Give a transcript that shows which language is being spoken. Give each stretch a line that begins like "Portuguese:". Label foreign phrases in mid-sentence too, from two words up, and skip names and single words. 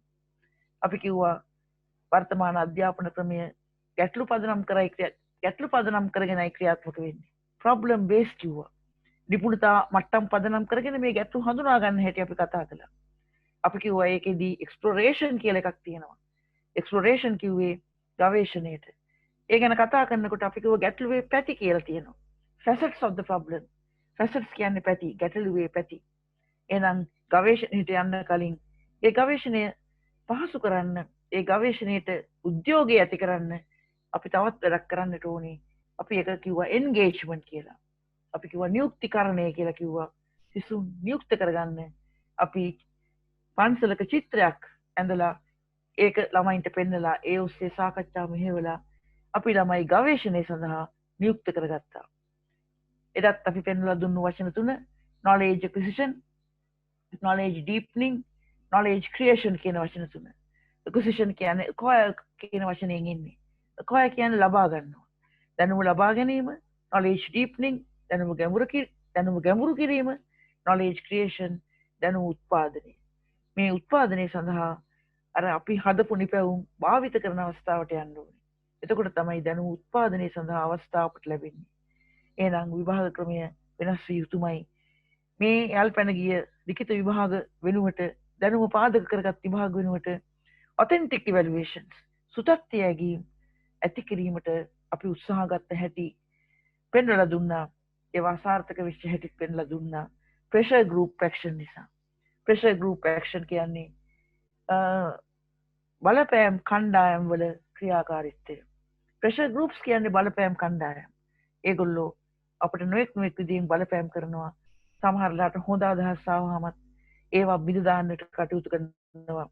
Sinhala: අපි කිව්වා වර්තමාන අධ්‍යාපන ක්‍රමය ගැටලු පදනම් කරගෙනයි ක්‍රියාත්මක වෙන්නේ.
English: problem base
Sinhala: කිව්වා. නිපුණතා මට්ටම් පදනම් කරගෙන මේ ගැටලු හඳුනා ගන්න හැටි අපි කතා කළා. අපි කිව්වා ඒකෙදී එක්ස්ප්ලොරේෂන් කියලා එකක් තියෙනවා. එක්ස්ප්ලොරේෂන් කිව්වේ ගවේෂණයට. ඒ ගැන කතා කරනකොට අපි කිව්වා ගැටලුවේ පැති කියලා තියෙනවා.
English: facets of the problem. facets
Sinhala: කියන්නේ පැති, ගැටලුවේ පැති. එහෙනම් ගවේෂණයට යන්න කලින් ඒ ගවේෂණය පහසු කරන්න, ඒ ගවේෂණයට උද්‍යෝගය ඇති කරන්න අපි තවත් වැඩක් කරන්නට ඕනේ. අපි එක කිව්වා එන්ගේජ්මන්ට් කියලා. අපි කිව්වා නියුක්තිකරණය කියලා කිව්වා. සිසුන් නියුක්ත කරගන්න අපි පන්සලක චිත්‍රයක් ඇඳලා ඒක ළමයින්ට පෙන්නලා ඒ ඔස්සේ සාකච්ඡා මෙහෙवला අපි ළමයි ගවේෂණය සඳහා නියුක්ත කරගත්තා. එදත් අපි පෙන්වලා දුන්නු වචන තුන
English: knowledge acquisition, knowledge deepening, knowledge creation
Sinhala: කියන වචන තුන. acquisition කියන්නේ acquire කියන වචනයෙන් එන්නේ. acquire කියන්නේ ලබා ගන්නවා. දැනුම ලබා ගැනීම,
English: knowledge deepening,
Sinhala: දැනුම ගැඹුරු කිරීම,
English: knowledge creation,
Sinhala: දැනුම උත්පාදනය. මේ උත්පාදනය සඳහා අර අපි හදපු නිපැවුම් භාවිත කරන අවස්ථාවට යන්න ඕනේ. එතකොට තමයි දැනුම උත්පාදනය සඳහා අවස්ථාවට ලැබෙන්නේ. එහෙනම් විභාග ක්‍රමය වෙනස් විය යුතුමයි. මේ යල් පැන ගිය ලිඛිත විභාග වෙනුවට දැනුම පාදක කරගත් විභාග වෙනුවට
English: authentic evaluations
Sinhala: සුතත්ත්‍ය ඇගීම් ඇති කිරීමට අපි උත්සාහ ගත්ත හැටි පෙන්වලා දුන්නා. ඒවා සාර්ථක වෙච්ච හැටි පෙන්වලා දුන්නා.
English: pressure group action නිසා. pressure group action
Sinhala: කියන්නේ බලපෑම් කණ්ඩායම් වල ක්‍රියාකාරීත්වය.
English: pressure groups
Sinhala: කියන්නේ බලපෑම් කණ්ඩායම්. ඒගොල්ලෝ අපිට නොඑක් විදිහින් බලපෑම් කරනවා. සමහරලාට හොඳ අදහස් ආවමත් ඒවා බිඳ දාන්නට කටයුතු කරනවා.